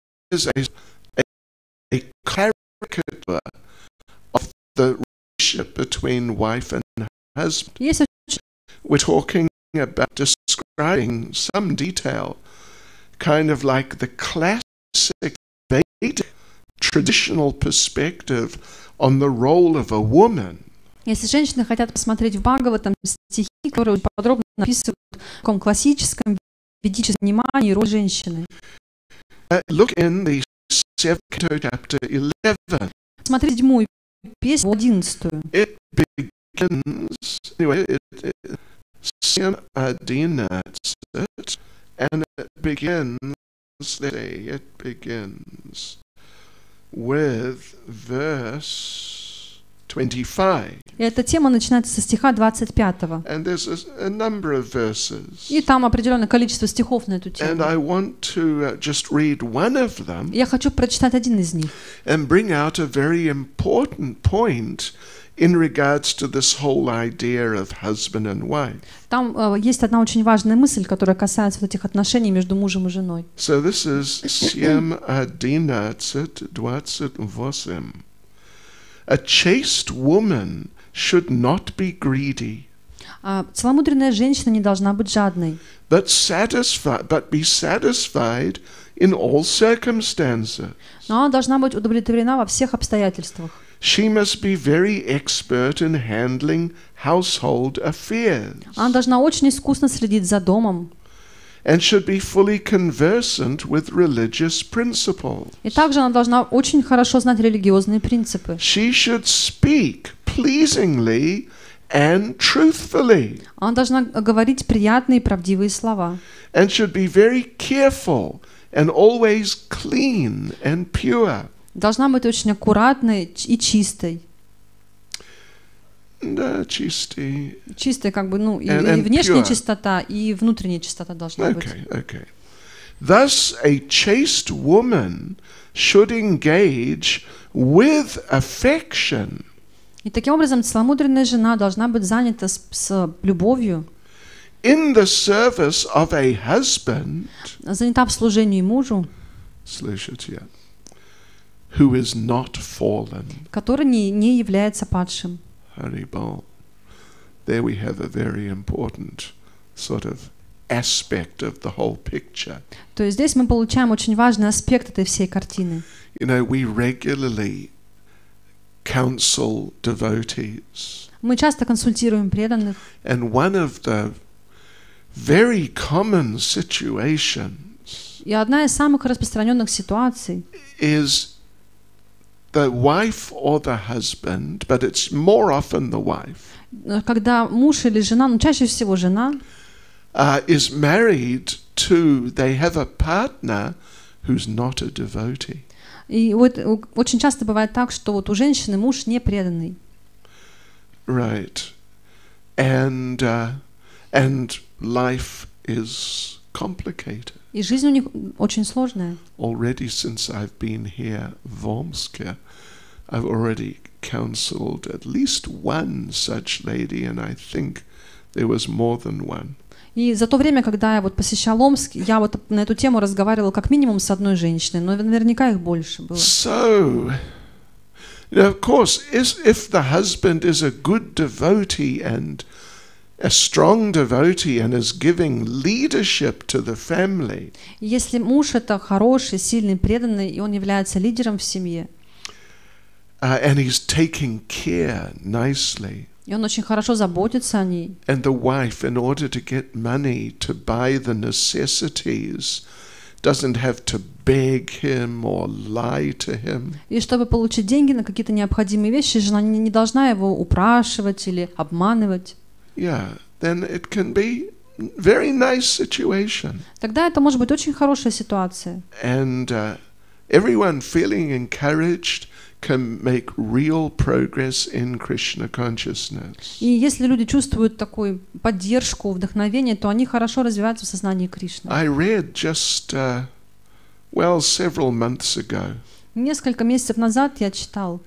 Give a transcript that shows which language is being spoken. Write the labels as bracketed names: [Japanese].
[English] There's a caricature of the relationship between wife and husband. [Russian] Есть [English] We're talking about describing some detail, kind of like the classic Vedic traditional perspective on the role of a woman. [Russian] Если женщины хотят посмотреть в Бхагаватам стихи, которые подробно описывают в таком классическом ведическом понимании роль женщины. [English] Look in the 7th canto, chapter 11. [Russian] Смотри 7-ю песню, 11-ю. [English] It begins, anyway, Swami denotes it, and it begins, let's see, it begins with verse 25. [Russian] И эта тема начинается со стиха 25-го. [English] And there's a number of verses. [Russian] И там определенное количество стихов на эту тему. [English] And I want to just read one of them. [Russian] Я хочу прочитать один из них. [English] And bring out a very important point in regards to this whole idea of husband and wife. [Russian] Там есть одна очень важная мысль, которая касается вот этих отношений между мужем и женой. [English] So this is 7:28. A chaste woman should not be greedy, [Russian] Целомудренная женщина не должна быть жадной, [English] but be satisfied in all circumstances. [Russian] но она должна быть удовлетворена во всех обстоятельствах. [English] She must be very expert in handling household affairs. [Russian] Она должна очень искусно следить за домом. [English] And should be fully conversant with religious principles. [Russian] И также она должна очень хорошо знать религиозные принципы. [English] She should speak pleasingly and truthfully. [Russian] Она должна говорить приятные и правдивые слова. [English] And should be very careful and always clean and pure. [Russian] Должна быть очень аккуратной и чистой. Чистой. Чистая, как бы, ну, и [English] And [Russian] внешняя [English] pure. [Russian] чистота, и внутренняя чистота должна быть. [English] Okay. Thus, a chaste woman should engage with affection [Russian] И таким образом целомудренная жена должна быть занята с любовью, [English] in the service of a husband, [Russian] занята в служении мужу, слышите, [English] who is not fallen. [Russian] который не является падшим. [English] Haribol. There we have a very important sort of aspect of the whole picture. [Russian] То есть здесь мы получаем очень важный аспект этой всей картины. [English] You know, we regularly counsel devotees. [Russian] Мы часто консультируем преданных, [English] And one of the very common situations [Russian] и одна из самых распространенных ситуаций [English] is the wife or the husband, but it's more often the wife, [Russian] когда муж или жена, ну чаще всего жена, [English] is married to, they have a partner who's not a devotee. [Russian] и вот очень часто бывает так, что вот у женщины муж не преданный. [English] Right. And life is complicated. [Russian] И жизнь у них очень сложная. [English] Already since I've been here, Омск, I've already counseled at least one such lady, and I think there was more than one. [Russian] И за то время, когда я вот посещал Омск, я вот на эту тему разговаривала как минимум с одной женщиной, но наверняка их больше было. [English] So, of course, if the husband is a good devotee and a strong devotee and is giving leadership to the family, [Russian] Если муж это хороший, сильный, преданный, и он является лидером в семье, [English] and he's taking care nicely, [Russian] и он очень хорошо заботится о ней, [English] and the wife, in order to get money to buy the necessities, doesn't have to beg him or lie to him, [Russian] и чтобы получить деньги на какие-то необходимые вещи, жена не должна его упрашивать или обманывать. [English] yeah, then it can be very nice situation. [Russian] Тогда это может быть очень хорошая ситуация. [English] And everyone feeling encouraged can make real progress in Krishna consciousness. [Russian] И если люди чувствуют такую поддержку, вдохновение, то они хорошо развиваются в сознании Кришны. [English] I read just, several months ago, [Russian] Несколько месяцев назад я читал